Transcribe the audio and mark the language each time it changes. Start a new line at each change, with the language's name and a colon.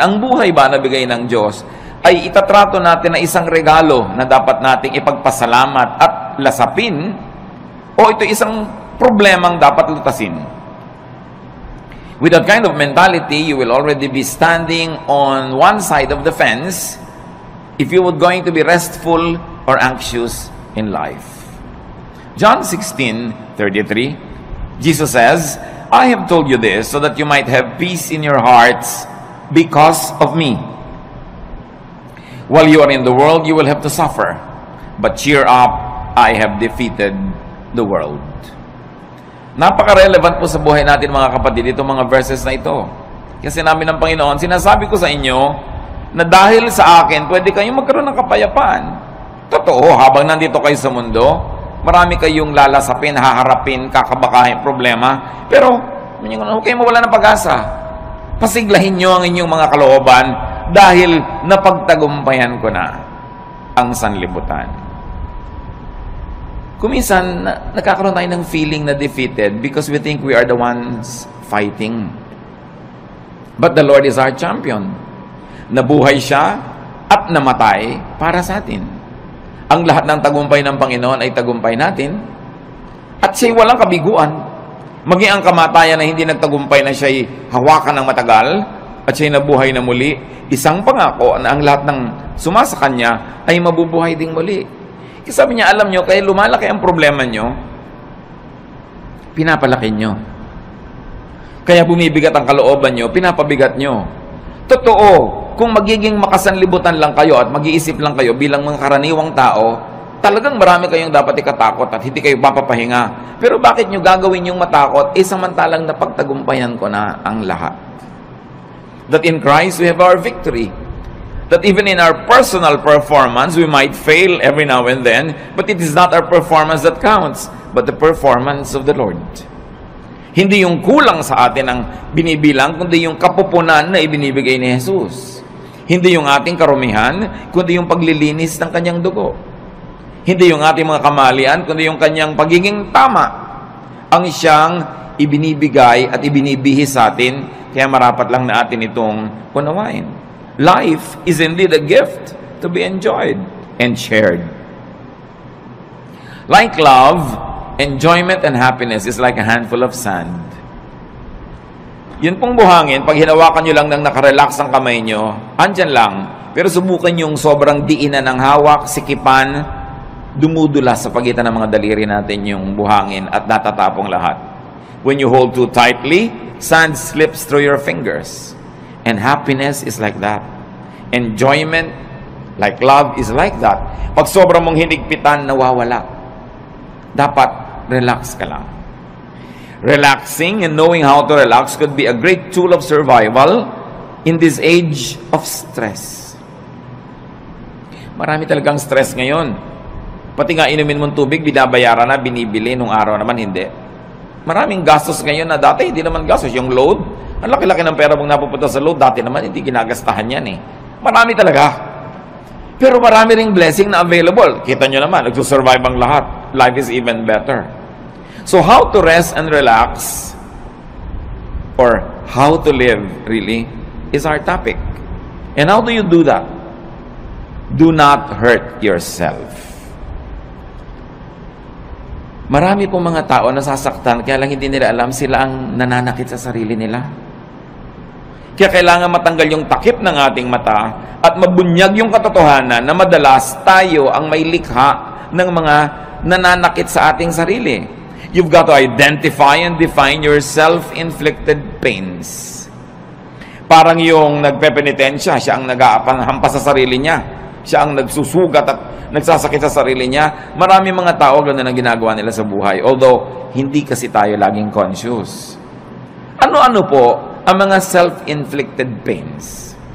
Filipino: Ang buhay ba na bigay ng Diyos ay itatrato natin na isang regalo na dapat nating ipagpasalamat at lasapin, o ito isang problemang dapat lutasin.
English: With that kind of mentality, you will already be standing on one side of the fence if you were going to be restful or anxious in life. John 16:33, Jesus says, I have told you this so that you might have peace in your hearts because of me. While you are in the world, you will have to suffer. But cheer up, I have defeated the world.
Filipino: Napaka-relevant po sa buhay natin mga kapatid, itong mga verses na ito. Kasi namin ng Panginoon, sinasabi ko sa inyo na dahil sa akin, pwede kayong magkaroon ng kapayapaan. Totoo, habang nandito kayo sa mundo, marami kayong lalasapin, haharapin, kakabakahin, problema. Pero, huwag kayong mawala ng pag-asa. Pasiglahin nyo ang inyong mga kalooban dahil napagtagumpayan ko na ang sanlibutan. Kuminsan, nagkakaroon tayo ng
English: feeling na defeated because we think we are the ones fighting. But the Lord is our champion.
Filipino: Nabuhay siya at namatay para sa atin. Ang lahat ng tagumpay ng Panginoon ay tagumpay natin. At siya'y walang kabiguan. Maging ang kamatayan na hindi nagtagumpay na siya'y hawakan ng matagal at siya'y nabuhay na muli, isang pangako na ang lahat ng sumasa kanya ay mabubuhay ding muli. Kasi sabi niya, alam nyo, kaya lumalaki ang problema nyo, pinapalaki nyo. Kaya bumibigat ang kalooban nyo, pinapabigat nyo. Totoo, kung magiging makasanlibutan lang kayo at mag-iisip lang kayo bilang mga karaniwang tao, talagang marami kayong dapat ikatakot at hindi kayo papapahinga. Pero bakit nyo gagawin yung matakot? Samantalang napagtagumpayan ko na ang lahat.
English: That in Christ we have our victory. That even in our personal performance, we might fail every now and then, but it is not our performance that counts, but the performance of the Lord.
Filipino: Hindi yung kulang sa atin ang binibilang, kundi yung kapupunan na ibinibigay ni Jesus. Hindi yung ating karumihan, kundi yung paglilinis ng kanyang dugo. Hindi yung ating mga kamalian, kundi yung kanyang pagiging tama. Ang siyang ibinibigay at ibinibihis sa atin, kaya marapat lang na atin itong unawain.
English: Life is indeed a gift to be enjoyed and shared. Like love, enjoyment and happiness is like a handful of sand.
Filipino: Yun pong buhangin, pag hinawakan nyo lang nang nakarelax ang kamay nyo, andyan lang. Pero subukan yung sobrang diinan ng hawak, sikipan, dumudula sa pagitan ng mga daliri natin yung buhangin at natatapong lahat.
English: When you hold too tightly, sand slips through your fingers. And happiness is like that. Enjoyment, like love, is like that.
Filipino: Pag sobrang mong hinigpitan, nawawala. Dapat relax ka lang.
English: Relaxing and knowing how to relax could be a great tool of survival in this age of stress.
Filipino: Marami talagang stress ngayon. Pati nga inumin mong tubig, binabayaran na, binibili, nung araw naman hindi. Maraming gastos ngayon na dati hindi naman gastos. Yung load, ang laki-laki ng pera mong napupunta sa load, dati naman hindi ginagastahan yan eh. Marami talaga. Pero marami ring blessing na available. Kita nyo naman, nagsusurvive ang lahat.
English: Life is even better. So how to rest and relax, or how to live really, is our topic. And how do you do that? Do not hurt yourself.
Filipino: Marami pong mga tao nasasaktan, kaya lang hindi nila alam sila ang nananakit sa sarili nila. Kaya kailangan matanggal yung takip ng ating mata at mabunyag yung katotohanan na madalas tayo ang may likha ng mga nananakit sa ating sarili.
English: You've got to identify and define your self-inflicted pains.
Filipino: Parang yung nagpepenitensya, siya ang nag-aapanhampas sa sarili niya. Siya ang nagsusugat at nagsasakit sa sarili niya. Marami mga tao ganoon ang ginagawa nila sa buhay. Although, hindi kasi tayo laging conscious. Ano-ano po ang mga self-inflicted pains?